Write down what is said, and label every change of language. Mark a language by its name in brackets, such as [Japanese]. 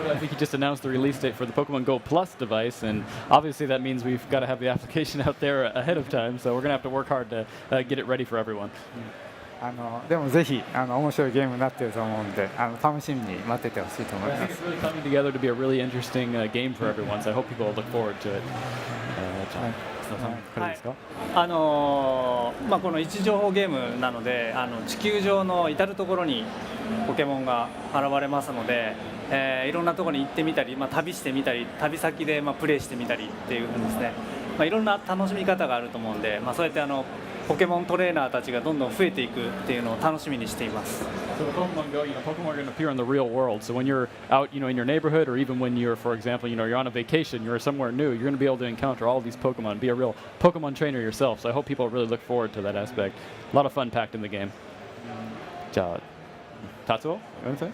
[English] Miyamoto, I think he just announced the release date for the Pokemon Go Plus device, and obviously that means we've got to have the application out there ahead of time. So we're going to have to work hard to get it ready for everyone. [Japanese] でもぜひ面白いゲームになっていると思うんで楽しみに待っててほしいと思い [English] I [Japanese] ま [English] think [Japanese] す [English] it's really coming together to be a really interesting game for everyone. So I hope people will look forward to it. [Japanese] John, これですか？この位置情報ゲームなので地球上の至る所にポケモンが現れますので、いろんなところに行ってみたり、旅してみたり旅先でプレイしてみたりっていう風にですね、いろんな楽しみ方があると思うんで、そうやってポケモントレーナーたちがどんどん増えていくっていうのを楽しみにしています。 [English] So with Pokemon Go, Pokemon are going to appear in the real world. So when you're out, in your neighborhood, or even when you're, for example, you're on a vacation, you're somewhere new, you're going to be able to encounter all these Pokemon, be a real Pokemon trainer yourself. So I hope people really look forward to that aspect. A lot of fun packed in the game. じゃあ、Tatsuo, you want to say?